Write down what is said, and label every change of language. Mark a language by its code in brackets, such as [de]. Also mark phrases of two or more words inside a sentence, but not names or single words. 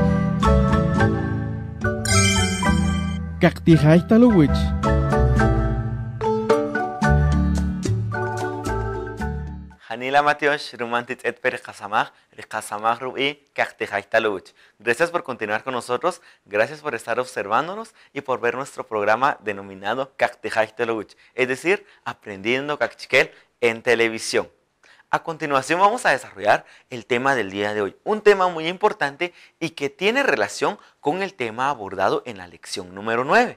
[cak] Kaqtijay talowich. Anila Matiosh, Rumantit et Perikasamach, Rikasamach Rubi, Kaktejaitaluch. [es] Gracias por continuar con nosotros, gracias por estar observándonos y por ver nuestro programa denominado Kaktejaitaluch, es decir, Aprendiendo Cachiquel en televisión. A continuación vamos a desarrollar el tema del día de hoy, un tema muy importante y que tiene relación con el tema abordado en la lección número 9.